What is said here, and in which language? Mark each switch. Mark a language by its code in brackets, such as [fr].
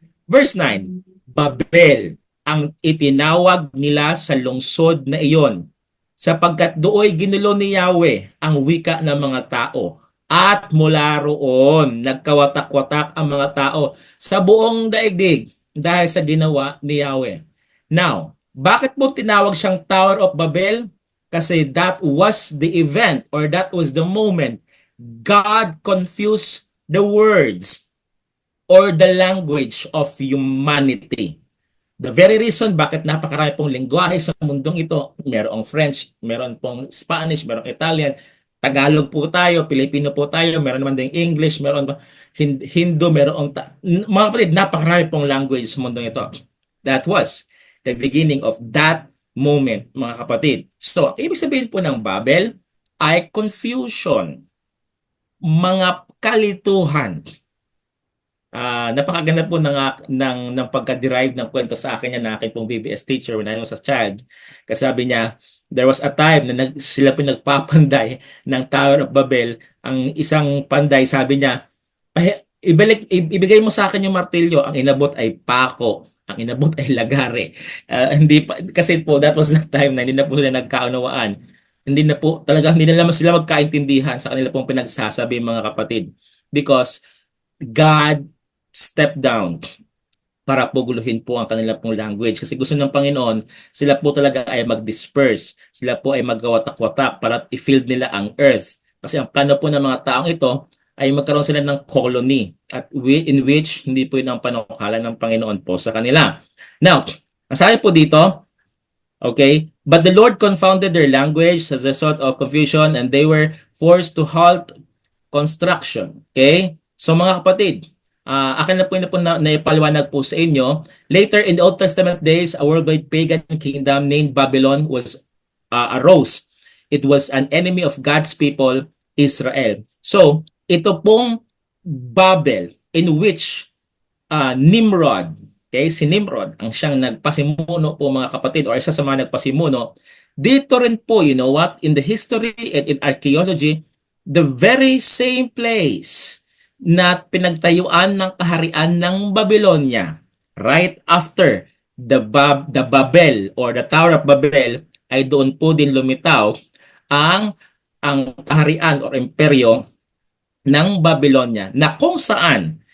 [tl] Verse 9. Babel ang itinawag nila sa lungsod na iyon, sapagkat dooy ginulo ni Yahweh ang wika ng mga tao. At mula roon, nagkawatak-watak ang mga tao sa buong daigdig dahil sa ginawa ni Yahweh. Now, bakit mo tinawag siyang Tower of Babel? [en] Kasi that was the event or that was the moment God confused the words or the language of humanity. The very reason [tl] bakit napakarami pong lingwahe sa mundong ito, merong French, meron pong Spanish, merong Italian, Tagalog po tayo, Pilipino po tayo, meron naman din English, meron pa Hindu, meron mga kapatid, napakarami pong language sa mundong ito. [en] That was the beginning of that moment, mga kapatid. [tl] So, ibig sabihin po ng Babel ay confusion, mga kalituhan. Napakaganda po ng pagka-derive ng kwento sa akin yan na akin pong VBS teacher [en] when I was a child. [tl] Kasi sabi niya, [en] there was a time [tl] na sila po nagpapanday ng Tower of Babel. Ang isang panday, sabi niya, ibigay mo sa akin yung martilyo. Ang inabot ay pako. Ang inabot ay lagare. Kasi po, [en] that was the time [tl] na hindi na po sila nagkaunawaan. Hindi na naman sila magkaintindihan sa kanila pong pinagsasabi mga kapatid. [en] Because God stepped down [tl] para po guluhin po ang kanila pong language. Kasi gusto ng Panginoon, sila po talaga ay mag-disperse. Sila po ay magkawatak-watak para i-fill nila ang earth. Kasi ang plano po ng mga taong ito ay magkaroon sila ng colony at in which hindi po yun ang panukala ng Panginoon po sa kanila. Now, ang sabi po dito, [en] okay, but the Lord confounded their language as a result of confusion and they were forced to halt construction. Okay? [tl] So mga kapatid, akin na po naipaliwanag po sa inyo. [en] Later in the Old Testament days, a worldwide pagan kingdom named Babylon arose. It was an enemy of God's people, Israel. [tl] So, ito pong Babel in which Nimrod, okay, si Nimrod ang siyang nagpasimuno po mga kapatid or isa sa mga nagpasimuno. [en] Dito rin po, you know what, in the history and in archaeology, the very same place na pinagtayuan ng kaharian ng Babylonia right after the Babel or the Tower of Babel [tl] ay doon po din lumitaw ang kaharian or imperyo ng Babylonia na kung saan